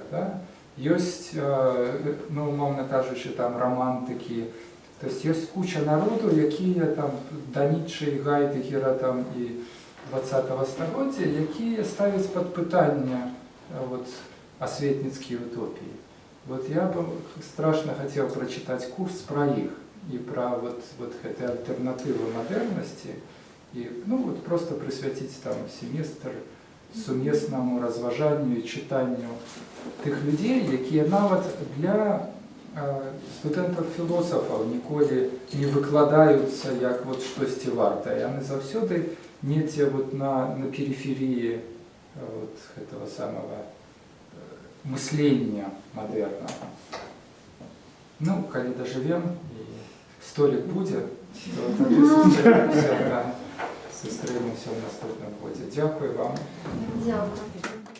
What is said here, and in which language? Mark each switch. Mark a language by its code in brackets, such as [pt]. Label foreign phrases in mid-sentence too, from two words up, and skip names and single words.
[be] Ёсць, умоўна кажучы, рамантыкі. То есть ёсць куча народу, якія да Ніцше і Гайдэгера і 20-го стагоддзя, якія ставяць пад пытанне асветніцкія утопіі. [ru] Я бы страшно хотел прочитать курс про их и про эти альтернативы модерности, и просто присвятить семестр сумесному разважанию и читанию тых людей, [be] якія нават для студэнтаў-філосафаў ніколі не выкладаюцца як штосьці вартае. Яны заўсёды недзе на [ru] периферии этого самого мышления модерного. [be] Ну, калі дажывем і столік будзе, то тады сустрэнемся ў наступным годзе. Дзякуй вам. [uk] Дякую.